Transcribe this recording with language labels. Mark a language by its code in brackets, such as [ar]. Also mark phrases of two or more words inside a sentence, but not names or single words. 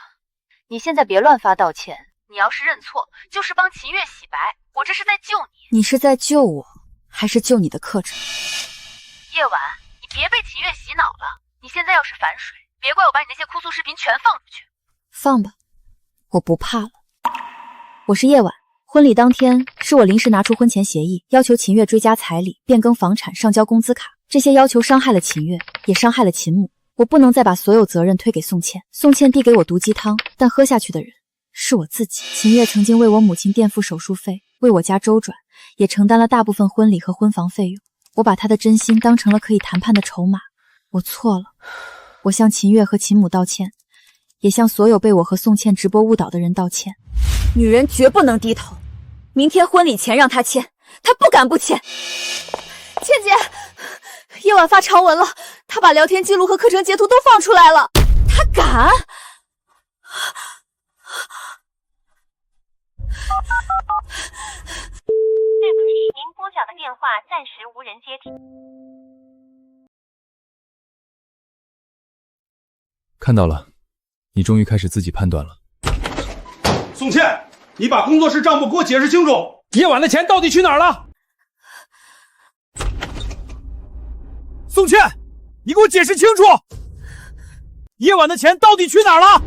[zh] 你現在別亂發道歉，你要是認錯，就是幫秦月洗白，我這是在救你。你是在救我，還是救你的客人？夜晚，你別被秦月洗腦了。你現在要是反水，別怪我把你那些哭訴視頻全放出去。放吧，我不怕了。我是夜晚， 婚禮當天，是我臨時拿出婚前協議，要求秦月追加彩禮、變更房產、上交工資卡。這些要求傷害了秦月，也傷害了秦母。我不能再把所有責任推給宋茜。宋茜遞給我毒雞湯，但喝下去的人是我自己。秦月曾經為我母親墊付手術費，為我家周轉，也承擔了大部分婚禮和婚房費用。我把她的真心當成了可以談判的籌碼。我錯了，我向秦月和秦母道歉，也向所有被我和宋茜直播誤導的人道歉。女人絕不能低頭。明天婚禮前讓她签，她不敢不签。倩姐，叶婉发长文了，她把聊天记录和課程截图都放出來了。她敢？对不起，您拨講的電話暫時無人接聽。看到了，你終於開始自己判斷了。宋茜，你把工作室賬目給我解釋清楚，夜晚的錢到底去哪兒了？宋茜，你給我解釋清楚，夜晚的錢到底去哪兒了？